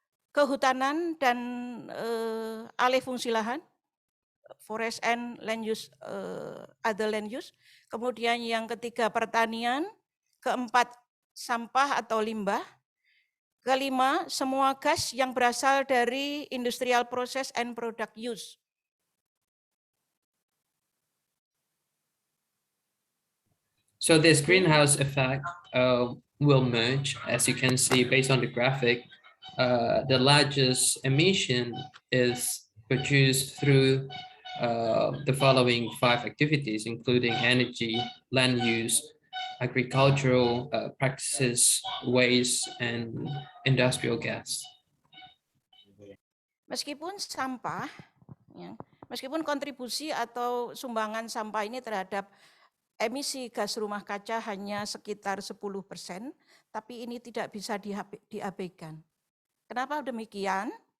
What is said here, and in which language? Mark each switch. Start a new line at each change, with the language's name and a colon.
Indonesian: kehutanan dan alih fungsi lahan,
English: forest and land use,
Indonesian: other land use, kemudian yang ketiga pertanian, keempat sampah atau limbah, kelima semua gas yang berasal dari
English: industrial process and product use. So this greenhouse effect will merge, as you can see based on the graphic. The largest emission is produced through the following 5 activities, including energy, land use, agricultural practices, waste, and industrial gas.
Indonesian: Meskipun sampah, ya, meskipun kontribusi atau sumbangan sampah ini terhadap emisi gas rumah kaca hanya sekitar 10%, tapi ini tidak bisa diabaikan. Kenapa demikian?